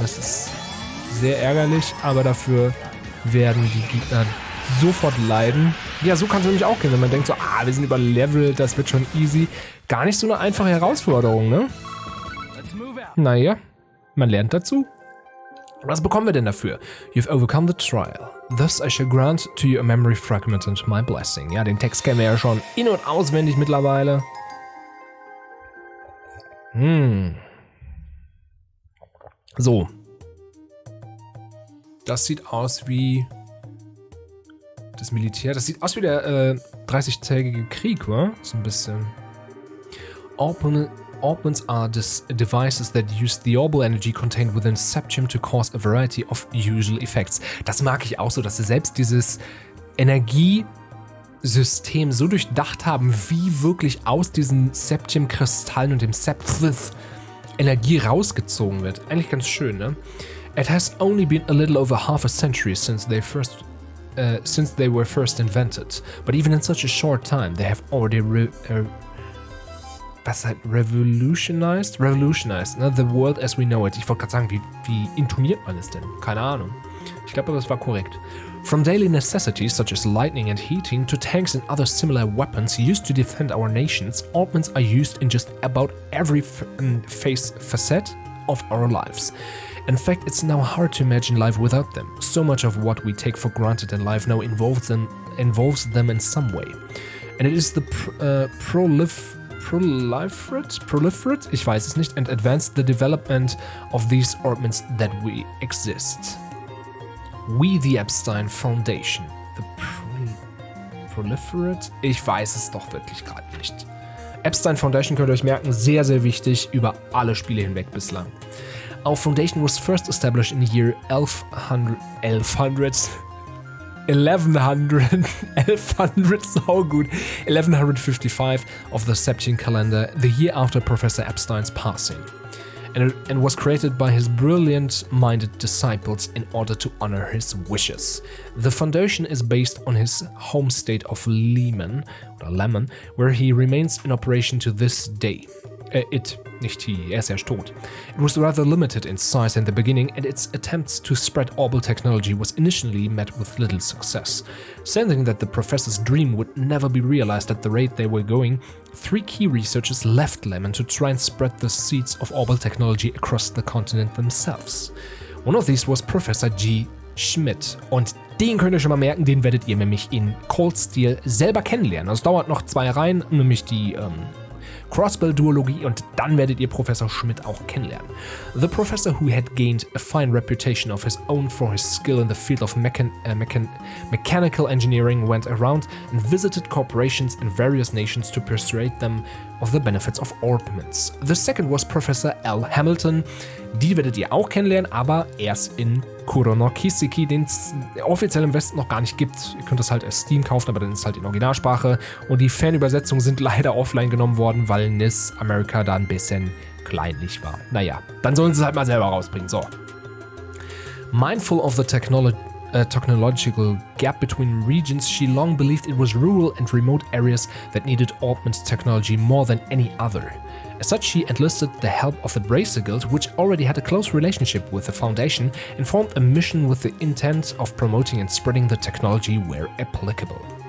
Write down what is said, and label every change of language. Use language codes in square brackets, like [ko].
[de] Das ist sehr ärgerlich, aber dafür werden die Gegner sofort leiden. Ja, so kann es nämlich auch gehen, wenn man denkt so, wir sind überlevelt, das wird schon easy. Gar nicht so eine einfache Herausforderung, ne? Naja, man lernt dazu. Was bekommen wir denn dafür? [en] You've overcome the trial. Thus I shall grant to you a memory fragment and my blessing. [de] Ja, den Text kennen wir ja schon in- und auswendig mittlerweile. So. Das sieht aus wie das Militär. Das sieht aus wie der 30-tägige Krieg, wa? So ein bisschen. [en] Orbments are devices that use the orbal energy contained within septium to cause a variety of usual effects. [de] Das mag ich auch so, dass sie selbst dieses Energiesystem so durchdacht haben, wie wirklich aus diesen Septium-Kristallen und dem Septhith Energie rausgezogen wird. Eigentlich ganz schön, ne? [en] It has only been a little over half a century since they were first invented, but even in such a short time, they have already revolutionized, ne? The world as we know it. [de] Ich wollte gerade sagen, wie intoniert man es denn? Keine Ahnung. Ich glaube, das war korrekt. [en] From daily necessities such as lightning and heating to tanks and other similar weapons used to defend our nations, orbments are used in just about every facet of our lives. In fact, it's now hard to imagine life without them. So much of what we take for granted in life now involves them in some way. And it is the proliferate, [de] ich weiß es nicht, [en] and advance the development of these orbments that we exist. We, the Epstein Foundation. The proliferate? [de] Ich weiß es doch wirklich gerade nicht. Epstein Foundation könnt ihr euch merken, sehr, sehr wichtig über alle Spiele hinweg bislang. [en] Our foundation was first established in the year 1100, so good, 1155 of the Septian calendar, the year after Professor Epstein's passing, and was created by his brilliant-minded disciples in order to honor his wishes. The foundation is based on his home state of Lemon, where he remains in operation to this day. [de] Nicht he, er ist erst tot. [en] It was rather limited in size in the beginning, and its attempts to spread orbal technology was initially met with little success. Sensing that the professor's dream would never be realized at the rate they were going, 3 key researchers left Lemon to try and spread the seeds of orbal technology across the continent themselves. One of these was Professor G. [de] Schmidt, und den könnt ihr schon mal merken, den werdet ihr nämlich in Cold Steel selber kennenlernen. Also es dauert noch 2 Reihen, nämlich die Crossbell-Duologie, und dann werdet ihr Professor Schmidt auch kennenlernen. [en] The professor, who had gained a fine reputation of his own for his skill in the field of mechanical engineering, went around and visited corporations in various nations to persuade them of the benefits of orbments. The second was Professor L. Hamilton. [de] Die werdet ihr auch kennenlernen, aber erst in Kuro no Kiseki, den es offiziell im Westen noch gar nicht gibt. Ihr könnt das halt als Steam kaufen, aber dann ist es halt in Originalsprache. Und die Fanübersetzungen sind leider offline genommen worden, weil NIS America da ein bisschen kleinlich war. Naja, dann sollen sie es halt mal selber rausbringen. So. [en] Mindful of the technological gap between regions, she long believed it was rural and remote areas that needed orbment technology more than any other. As such, she enlisted the help of the Bracer Guild, which already had a close relationship with the Foundation, and formed a mission with the intent of promoting and spreading the technology where applicable.